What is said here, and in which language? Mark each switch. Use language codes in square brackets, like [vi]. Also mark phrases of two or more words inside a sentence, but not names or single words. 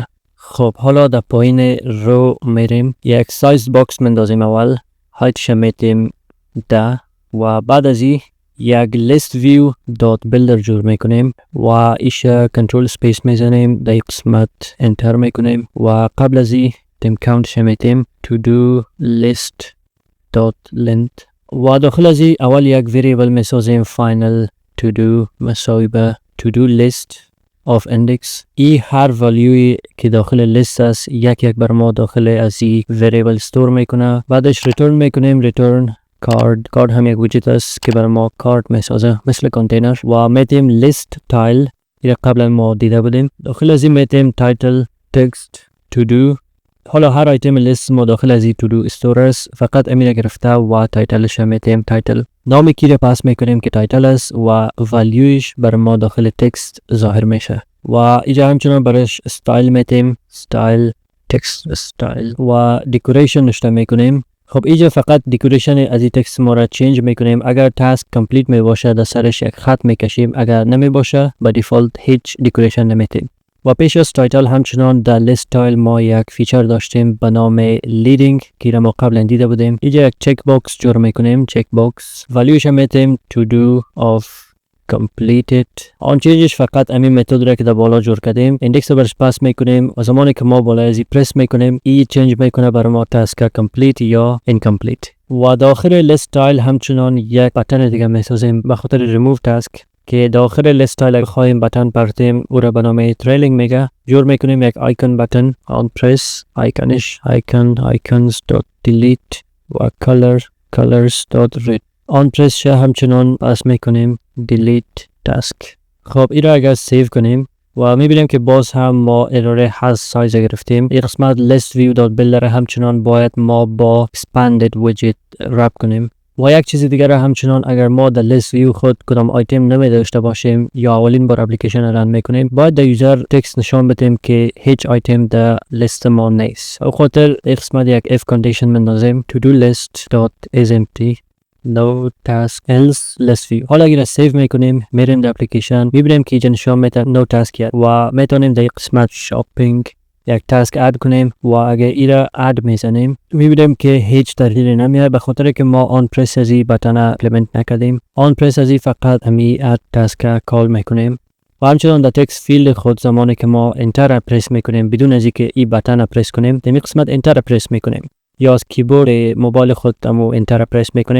[fa] خب حالا در پایین رو میریم، یک [en] size box [fa] مندازیم اول، هایتش میتیم 10 و بعد از این یک [en] list view dot builder [fa] جور میکنیم و ایش [en] control space [fa] میزنیم، در قسمت انتر میکنیم و قبل از این تیم کاونتش میتیم [en] to do list dot length [fa] و داخل از این اول یک ویریبل میسازیم [en] final to do [fa] مساوی به [en] to do list of index. [fa] ای هر والیوی که داخل لیست است یک بر ما داخل از این ویریبل استور میکنه. بعدش ریتورن میکنیم return کارد هم یک ویجت است که برای ما کارد میسازه مثل کانتینر و میتیم [en] list tile [fa] این قبلا ما دیده بودیم. داخل از این میتیم [en] title text to do. [fa] حالا هر آیتم لیست ما داخل از این [en] to do [fa] استور است، فقط امیر گرفته و تایتلش میتیم تایتل. نامی کی را پاس میکنیم که تایتل است و والیوش برای ما داخل تکست ظاهر میشه و اینجا همچنان برایش استایل میتیم [en] style text style [fa] و decoration نشته میکنیم. خب اینجا فقط دکوریشن از این تکست ما را چینج میکنیم. اگر [en] task complete [fa] می باشه در سرش یک خط میکشیم، اگر نمی باشه با دیفالت هیچ دکوریشن نمیتیم. و پیش از تایتل همچنان در [en] list tile [fa] ما یک فیچر داشتیم به نام لیدینگ که را ما قبلا دیده بودیم. اینجا یک [en] check box [fa] جور میکنیم، [en] check box [fa] والیوش میتیم [en] to do of completed. [fa] آن چیزش فقط همین متد را که در بالا جور کردیم ایندکس رو برش پاس میکنیم و زمانی که ما بالا ازی پرس میکنیم ای چنج میکنه برای ما [en] task complete [fa] یا incomplete. و داخل [en] list tile [fa] همچنان یک بتن دیگه میسازیم به خاطر [en] remove task [fa] که داخل [en] list tile [fa] خواهیم بتن پرتیم او را به نام تریلینگ میگه. جور میکنیم یک [en] icon button on press [fa] آیکونش icons.delete و colors.red [en] on press [fa] شه همچنان پاس میکنیم [en] delete task. [fa] خب این را اگر سیو کنیم و میبینیم که باز هم ما ارور [en] has size [fa] گرفتیم. این قسمت [en] list view dot builder [fa] همچنان باید ما با [en] expanded widget [fa] رپ کنیم. و یک چیز دیگر همچنان اگر ما در [en] list view [fa] خود کدام آیتم نمی داشته باشیم یا اولین بار اپلیکیشن رن میکنیم باید در یوزر تکست نشان بدیم که هیچ آیتم در لیست ما نیست. او خاطر قسمت یک [en] if condition [fa] مندازیم [en] to do list dot is empty no task else list view. [fa] حالا اگر سیو میکنیم میریم در اپلیکیشن میبینیم که اینجا نشان میده [en] no task yet [fa] و میتونیم در قسمت shopping یک تاسک اد کنیم و اگر ای را اد میزنیم میبینیم که هیچ تغییری نمیاد به خاطر که ما [en] on press [fa] ازی بتن امپلیمنت نکردیم. [en] on press [fa] ازی فقط همی [en] add task [fa] کال میکنیم و همچنان در [en] text field [fa] خود زمانی که ما [en] enter press [fa] میکنیم بدون از اینکه ای بتن پرس کنیم در قسمت [en] enter press [fa] میکنیم یا از کیبورد موبایل خود امو [en] enter press [fa] میکنیم.